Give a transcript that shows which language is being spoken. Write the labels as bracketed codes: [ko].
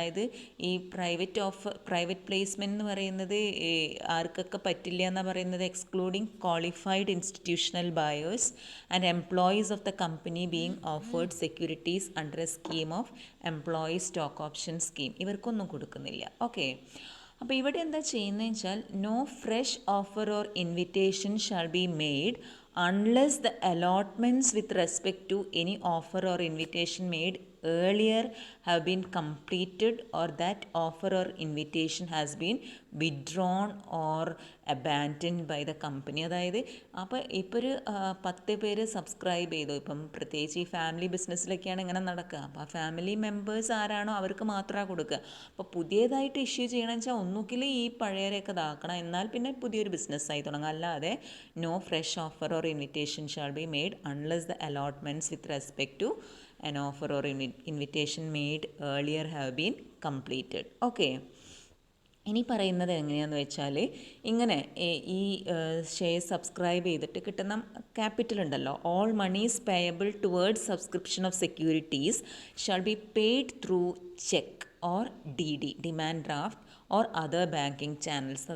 [ml] അതായത് ഈ private placement എന്ന് പറയുന്നത് ആർക്കൊക്കെ പറ്റില്ല എന്നാണ് പറയുന്നത്? [en] Excluding qualified institutional buyers and employees of the company being offered securities under a scheme of employees stock option scheme. [ml] ഇവർക്കൊന്നും കൊടുക്കുന്നില്ല. ഓക്കെ. അപ്പോൾ ഇവിടെ എന്താ ചെയ്യുന്നതെന്ന് വെച്ചാൽ [en] No fresh offer or invitation shall be made unless the allotments with respect to any offer or invitation made earlier have been completed or that offer or invitation has been withdrawn or abandoned by the company. [ml] അതായത് അപ്പോൾ ഇപ്പോൾ ഒരു 10 പേര് subscribe ചെയ്തു. ഇപ്പം പ്രത്യേകിച്ച് ഈ family ബിസിനസ്സിലൊക്കെയാണ് ഇങ്ങനെ നടക്കുക. അപ്പോൾ ആ ഫാമിലി മെമ്പേഴ്സ് ആരാണോ അവർക്ക് മാത്രമാണ് കൊടുക്കുക. അപ്പോൾ പുതിയതായിട്ട് ഇഷ്യൂ ചെയ്യണമെന്ന് വെച്ചാൽ ഒന്നുകിൽ ഈ പഴയവരെയൊക്കെ ഇതാക്കണം, എന്നാൽ പിന്നെ പുതിയൊരു ബിസിനസ്സായി തുടങ്ങുക. അല്ലാതെ [en] No fresh offer or invitation shall be made unless the allotments with respect to an offer or invitation made earlier have been completed. Okay. [ml] ഇനി പറയുന്നത് എങ്ങനെയാണെന്ന് വെച്ചാൽ ഇങ്ങനെ ഈ ഷെയർ സബ്സ്ക്രൈബ് ചെയ്തിട്ട് കിട്ടുന്ന ക്യാപിറ്റൽ ഉണ്ടല്ലോ, [en] All monies payable towards subscription of securities shall be paid through cheque or DD, demand draft or other banking channels.